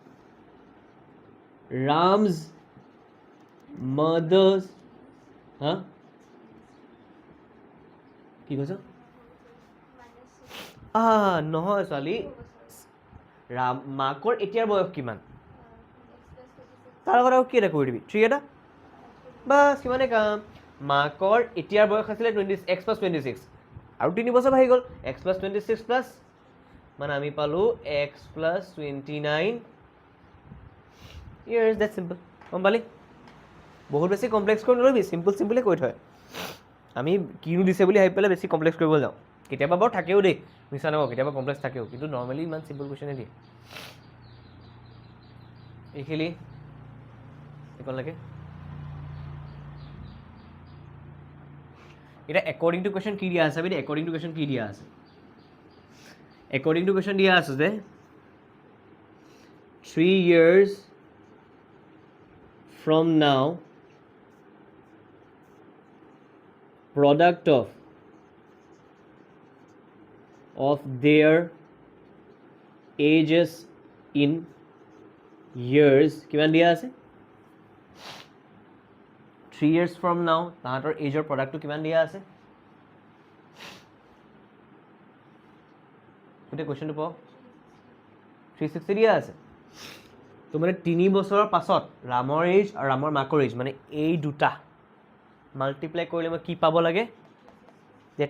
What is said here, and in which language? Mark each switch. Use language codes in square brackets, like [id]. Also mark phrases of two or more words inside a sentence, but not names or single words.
[en] Ram's mother's [as] হা কি কৈছ নহয় ছোৱালী ৰাম মাকৰ এতিয়াৰ বয়স কিমান তাৰ লগত আৰু কি এটা কৰি দিবি 3 এটা বাছ কিমানে কাম মাকৰ এতিয়াৰ বয়স আছিলে 20 [en] x plus 26 [as] আৰু 3 বছৰ বাঢ়ি গ'ল [en] x plus 26 plus [as] মানে আমি পালো [en] x plus 29 years that simple [as] গম পালি বহুত বেছি কমপ্লেক্স কৰি নল'বি চিম্পল চিম্পলে কৈ থয় আমি কিনো দিছে বুলি ভাবি পেলাই বেছি কমপ্লেক্স কৰিব যাওঁ কেতিয়াবা বাৰু থাকেও দেই মিছা নকওঁ কেতিয়াবা কমপ্লেক্স থাকেও কিন্তু নৰ্মেলি ইমান [en] simple question [as] দিয়ে এইখিনি এইকণলৈকে এটা [en] according to question [as] কি দিয়া আছে আমি [en] according to question [as] কি দিয়া আছে [en] according to question [as] দিয়া আছে যে [en] 3 years from now product of their ages in years [as] কিমান দিয়া আছে [en] 3 years from now [as] তাহাঁতৰ এজৰ প্ৰডাক্টটো কিমান দিয়া আছে গোটেই কুৱেশ্যনটো পাওঁ 360 দিয়া আছে তো মানে 3 বছৰৰ পাছত ৰামৰ এজ আৰু ৰামৰ মাকৰ এজ মানে এই দুটা মাল্টিপ্লাই কৰিলে মই কি পাব লাগে ডেট